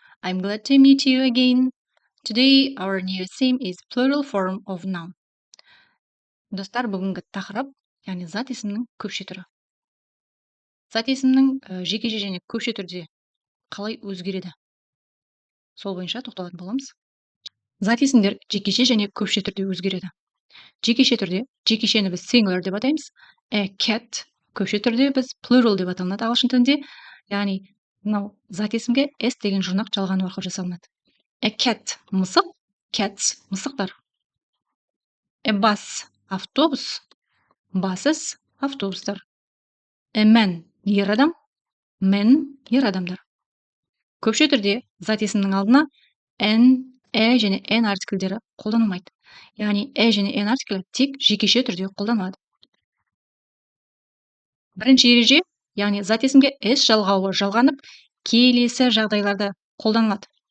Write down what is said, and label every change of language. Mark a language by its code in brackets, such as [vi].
[en] I'm glad to meet you again. Today our new theme is plural form of noun. [kk] Достар, бүгінгі тақырып, яғни зат есімнің көпше түрі. Зат есімнің жекеше және көпше түрде қалай өзгереді? Сол бойынша тоқталатын боламыз. Зат есімдер жекеше және көпше түрде өзгереді. Жекеше түрде, жекешені біз singular деп атаймыз. [en] A cat, [kk] көпше түрде біз plural деп аталынады ағылшын тілінде. Яғни мынау зат есімге s деген жұрнақ жалғану арқылы жасалынады. [en] A cat, [kk] мысық, [en] cats, [kk] мысықтар. [en] A bus, [kk] автобус, [en] buses, [kk] автобустар. [en] A man, [kk] ер адам, [en] men, [kk] ер адамдар. Көпше түрде зат есімнің алдына n, және n артикльдері қолданылмайды. Яғни және n артиклі тек жекеше түрде қолданылады. Бірінші ереже, яғни зат есімге s жалғауы жалғанып, келесі жағдайларда қолданылады.